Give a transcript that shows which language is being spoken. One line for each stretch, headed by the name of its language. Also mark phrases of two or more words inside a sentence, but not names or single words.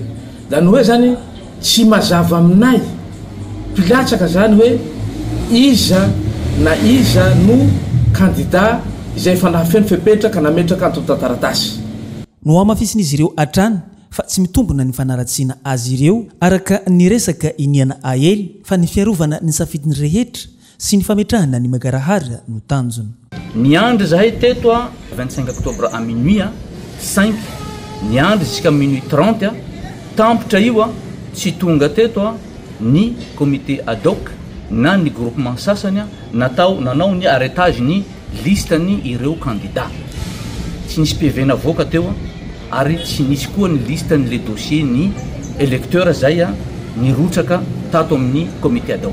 Malagasy: Zany hoe zany tsy mazava aminay pilatsaka zany hoe iza na iza no candidat izay efa nahafeno fepetraka nametraka antotataratasy. No amafisin'izy ireo atrany fa tsy mitombona ny fanaratsiana azy ireo araka ny resaka iniana aely fa ny fiarovana ny safidiny rehetra sy ny fametrahana ny magarahara no tanjona. Niandry zahay teto 25 Octobre
French: à minuit
Malagasy: 5 niandry
French: jusqu'à minuit
Malagasy: 30 tampotra io tsy tonga teto ny
French: comité ad hoc
Malagasy: na ny groupement sasany nanao ny arrêtage ny listany ireo candidat. Tsy nisy PV navoaka teo ary tsy nisy koa ny listany le dossier ny électeur zay nirotsaka tato amin'ny
French: comité ad hoc.